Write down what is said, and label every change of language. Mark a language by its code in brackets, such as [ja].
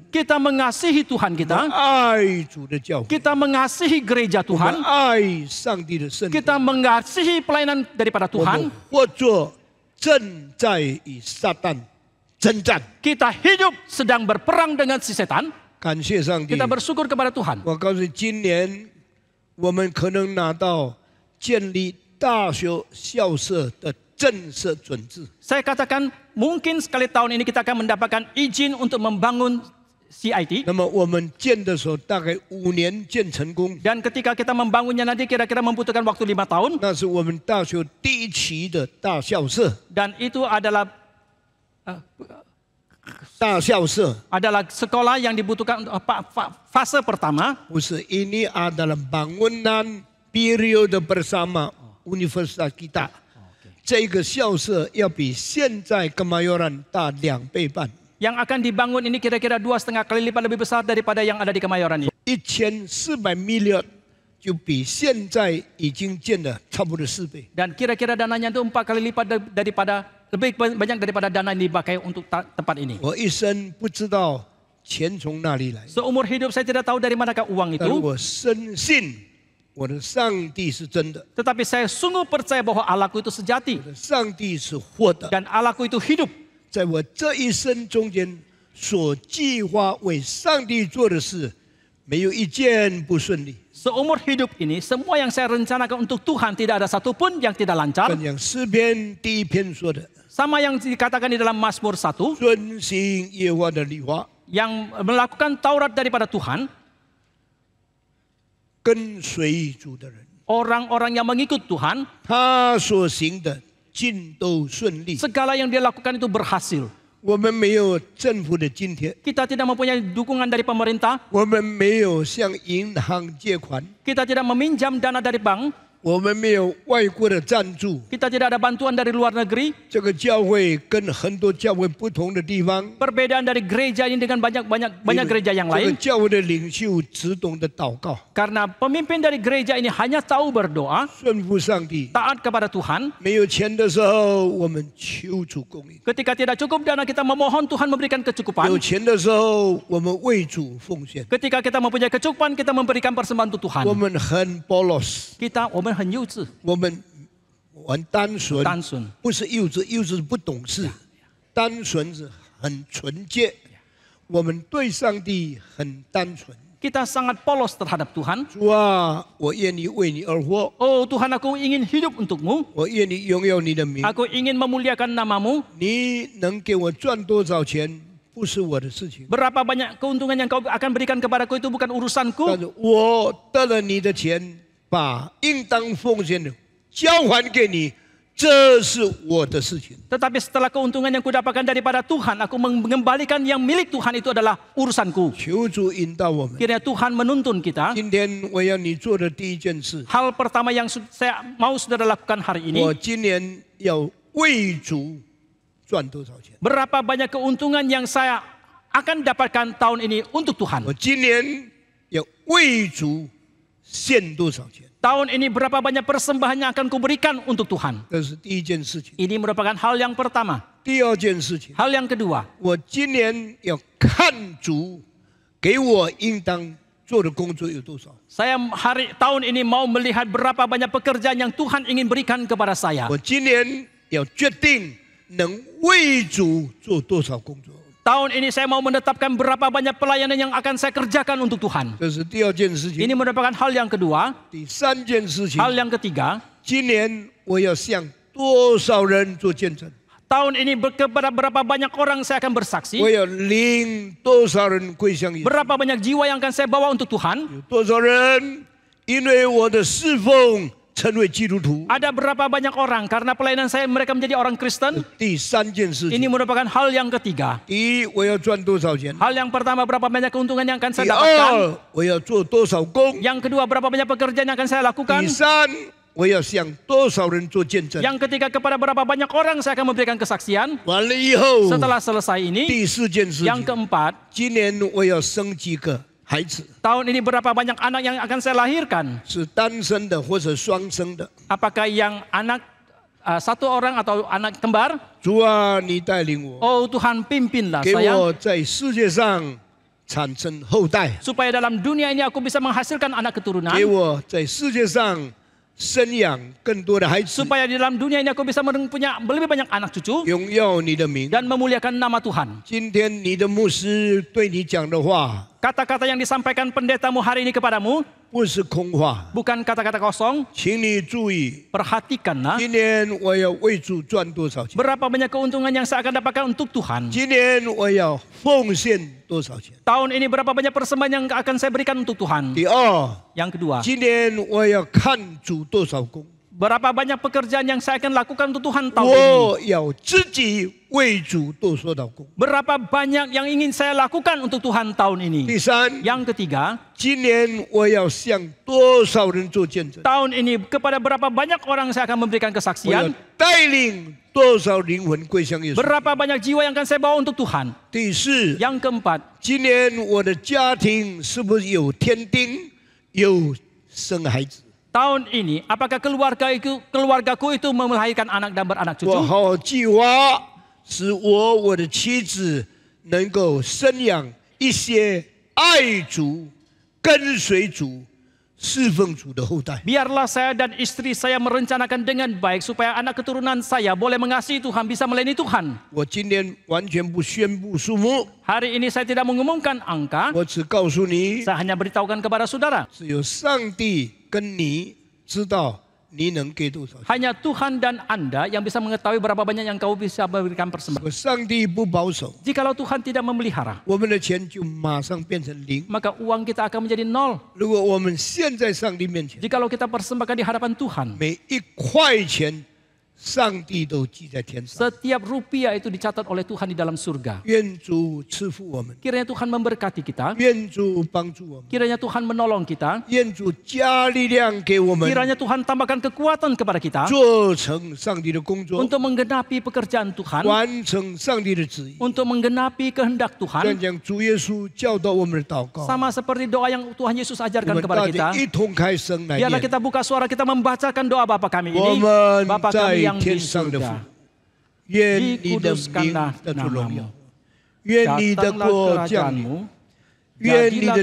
[id] Kita mengasihi Tuhan kita. [zh] 爱主的教会， [id] Kita mengasihi gereja [zh] 我们 [id] Tuhan. [zh] 爱上帝的圣徒， [id] Kita mengasihi pelayanan daripada [zh] 我们 [id] Tuhan. [zh] 或作正在与撒旦征战。 [id] Kita hidup sedang berperang dengan si setan. [zh] 感谢上帝 [id] Kita！ bersyukur kepada Tuhan. [zh] 我告诉你，今年我们可能拿到建立大学校舍的正式准字。 [id] Saya katakan mungkin sekali tahun ini kita akan mendapatkan izin untuk membangun CIT. [zh] 那么我们建的时候，大概5年建成功， [id] Dan ketika kita membangunnya nanti kira-kira membutuhkan waktu 5 tahun. [zh] 那是我们大学第一期的大校舍。 [id] Dan itu adalah [zh] 大校舍 [id] sekolah yang dibutuhkan untuk fase pertama. [zh] 不是 [id] ini adalah bangunan periode bersama Universitas kita。 [zh] 这个校舍要比现在Kemayoran大2倍半。 [id] Yang akan dibangun ini kira-kira 2,5 kali lipat lebih besar daripada yang ada di Kemayoran ini. 1400 miliar [zh] 就比现在已经建的差不多4倍。 [id] Dan kira-kira dananya itu 4 kali lipat daripada lebih banyak daripada dana yang dipakai untuk tempat ini. [zh] 我一生不知道钱从哪里来， [id] Seumur hidup saya tidak tahu dari manakah uang [zh] 但 [id] itu. [zh] 我深信我的上帝是真的， [id] Tetapi saya sungguh percaya bahwa Allahku itu sejati. [zh] 我的上帝是活的， [id] Dan Allahku itu hidup. [zh] 在我这一生中间所计划为上帝做的事，没有一件不顺利。 [id] Seumur hidup ini semua yang saya rencanakan untuk Tuhan tidak ada satupun yang tidak lancar. [zh] 跟讲诗篇第1篇说的， [id] Sama yang dikatakan di dalam Mazmur 1. [zh] 遵行耶和华的律法， [id] Yang melakukan Taurat daripada Tuhan. [zh] 跟随主的人， [id] Orang-orang yang mengikut Tuhan. [zh] 他所行的尽都顺利。 [id] Segala yang dia lakukan itu berhasil. [zh] 我们没有政府的津贴， [id] Kita tidak mempunyai dukungan dari pemerintah. [zh] 我们没有向银行借款， [id] Kita tidak meminjam dana dari bank. [zh] 我们没有外国的赞助。 [id] Kita tidak ada bantuan dari luar negeri. [zh] 这个教会跟很多教会不同的地方， [id] Perbedaan dari gereja ini dengan banyak gereja yang [zh] 这个 [id] lain. [zh] 教会的领袖只懂得祷告， [id] Karena pemimpin dari gereja ini hanya tahu berdoa, [zh] 顺服上帝。 [id] taat kepada Tuhan. [zh] 没有钱的时候，我们求主供应； [id] Ketika tidak cukup dana, kita memohon Tuhan memberikan [zh] 有 [id] kecukupan. [zh] 钱的时候，我们为主奉献。 [id] Ketika kita mempunyai kecukupan, kita memberikan persembahan untuk [zh] 我 [id] Tuhan. [zh] 们很 [id] bolos， [zh] 我们很幼稚，我们很单纯，单纯。不是幼稚，幼稚是不懂事，单纯是很纯洁。我们对上帝很单纯。 [id] Kita sangat polos terhadap Tuhan. [zh] 主啊，我愿意为你而活， [id] Oh Tuhan, aku ingin hidup untukmu. [zh] 我愿意荣耀你的名。 [id] Aku ingin memuliakan namamu. [zh] 你能给我赚多少钱，不是我的事情， [id] Berapa banyak keuntungan yang kau akan berikan kepadaku itu bukan [zh] 但 [id] urusanku. [zh] 是我得了你的钱，把应当奉献的交还给你，这是我的事情。 [id] Tetapi setelah keuntungan yang kudapatkan daripada Tuhan, aku mengembalikan yang milik Tuhan itu adalah urusanku. [zh] 求主引导我们。 [id] Kiranya Tuhan menuntun kita. [zh] 今天我要你做的第一件事， [id] Hal pertama yang saya mau saudara lakukan hari ini, [zh] 我今年要为主赚多少钱？ [id] berapa banyak keuntungan yang saya akan dapatkan tahun ini untuk Tuhan. [zh] 我今年要为主献多少钱？ [id] Tahun Tahun ini berapa banyak persembahan yang akan kuberikan untuk Tuhan? [zh] 这是第一件事情。 [id] Ini merupakan hal yang pertama. [zh] 第二件事情， [id] Hal yang kedua, [zh] 我今年要看主给我应当做的工作有多少。 [id] saya tahun ini mau melihat berapa banyak pekerjaan yang Tuhan ingin berikan kepada saya. [zh] 我今年要决定能为主做多少工作。 [id] Tahun ini saya mau menetapkan berapa banyak pelayanan yang akan saya kerjakan untuk Tuhan. [zh] 这是第二件事情。 [id] Ini merupakan hal yang kedua. [zh] 第三件事情， [id] Hal yang ketiga, [zh] 今年我要向多少人做见证？ [id] tahun ini kepada berapa banyak orang saya akan bersaksi. [zh] 我要领多少人归向耶稣？ [id] Berapa banyak jiwa yang akan saya bawa untuk Tuhan. [zh] 有多少人因为我的侍奉成为基督徒？ [id] Ada berapa banyak orang karena pelayanan saya mereka menjadi orang Kristen. [zh] 第三件事 [id] Ini [zh] 情， [id] merupakan hal yang ketiga. [zh] 第一，我要赚多少钱？ [id] Hal yang pertama, berapa banyak keuntungan yang akan [zh] 第 [id] saya dapatkan. [zh] 二，我要做多少工？ [id] Yang kedua, berapa banyak pekerjaan yang akan saya lakukan. [zh] 第三，我要向多少人做见证？ [id] Yang ketiga, kepada berapa banyak orang saya akan memberikan kesaksian. [zh] 完了以后， [id] Setelah selesai ini, [zh] 第四件事 [id] yang [zh] 情， [id] keempat, [zh] 今年我要生几个孩子， [id] tahun ini berapa banyak anak yang akan saya lahirkan. [zh] 是单身的或者双生的。 [id] Apakah yang anak satu orang atau anak kembar? [zh] 主啊，你带领我， [id] Oh Tuhan, pimpinlah [zh] 给 [id] saya. [zh] 我在世界上产生后代， [id] Supaya dalam dunia ini aku bisa menghasilkan anak keturunan. [zh] 给我在世界上生养更多的孩子， [id] Supaya di dalam dunia ini aku bisa punya lebih banyak anak cucu. [zh] 荣耀你的名。 [id] Dan memuliakan nama Tuhan. [zh] 今天你的牧师对你讲的话， [id] Kata-kata yang disampaikan pendetamu hari ini kepadamu [zh] 不是空话， [id] bukan kata-kata kosong. [zh] 请你注意。 [id] Perhatikanlah [zh] 今年我要为主赚多少钱？ [id] berapa banyak keuntungan yang saya akan dapatkan untuk Tuhan. [zh] 今年我要奉献多少钱？ [id] Tahun ini berapa banyak persembahan yang akan saya berikan untuk Tuhan. [zh] 第二， [id] Yang kedua, [zh] 今年我要看主多少工？ [id] berapa banyak pekerjaan yang saya akan lakukan untuk Tuhan tahun ini. [zh] 我要自己为主多少道工？ [id] Berapa banyak yang ingin saya lakukan untuk Tuhan tahun ini. [zh] 第三， [id] Yang ketiga, [zh] 今年我要向多少人做见证？ [id] tahun ini kepada berapa banyak orang saya akan memberikan [zh] 我要 [id] kesaksian. [zh] 带领多少灵魂归向耶稣？ [id] Berapa banyak jiwa yang akan saya bawa untuk Tuhan. [zh] 第四， [id] Yang keempat, [zh] 今年我的家庭是不是有添丁，有生孩子？ [id] tahun ini apakah keluargaku itu melahirkan anak dan beranak [zh] 我 [id] cucu? [zh] 好好计划，使我的妻子能够生养一些爱主、跟随主、侍奉主的后代。 [id] Biarlah saya dan istri saya merencanakan dengan baik supaya anak keturunan saya boleh mengasihi Tuhan, bisa melayani Tuhan. [zh] 我今天完全不宣布数目， [id] Hari ini saya tidak mengumumkan angka, [zh] 我只告诉你， [id] saya hanya beritahukan kepada saudara. [zh] 只有上帝跟你知道你能给多少钱。 [id] Hanya Tuhan dan Anda yang bisa mengetahui berapa banyak yang kau bisa berikan persembahan. [zh] 如果上帝不保守， [id] Jikalau Tuhan tidak memelihara, [zh] 我们的钱就马上变成零。 [id] maka uang kita akan menjadi nol. [zh] 如果我们现在上帝面前， [id] Jikalau kita persembahkan di hadapan Tuhan, [zh] 每一块钱，上帝都记在天上。 [id] setiap rupiah itu dicatat oleh Tuhan di dalam surga. [zh] 愿主赐福我们， [id] Kiranya Tuhan memberkati kita, [zh] 愿主帮助我们， [id] kiranya Tuhan menolong kita, [zh] 愿主加力量给我们， [id] kiranya Tuhan tambahkan kekuatan kepada kita [zh] 做成上帝的工作， [id] untuk menggenapi pekerjaan Tuhan, [zh] 完成上帝的旨意。 [id] untuk menggenapi kehendak [zh] 这样 [id] Tuhan, [zh] 讲，主耶稣教导我们的祷告， [id] sama seperti doa yang Tuhan Yesus [zh] 我 [id] ajarkan [zh] 们 [id] kepada [zh] 大 [id] kita. [zh] 家一同开声来 [id] Biarlah [zh] 念。 [id] kita buka suara kita membacakan doa Bapa kami [zh] 我 [id] ini. [zh] 们 [id] Bapa [zh] 在 [id] kami yang [zh] 天 [id] di [zh] 上的父 [id] surga, ， [zh] 愿你的名 [id] dikuduskanlah [zh] 得着荣耀 [id] namamu.， [zh] 愿你的 [id] Datanglah [zh] 国降临， [id] kerajaanmu, [zh] 愿你 [id] jadilah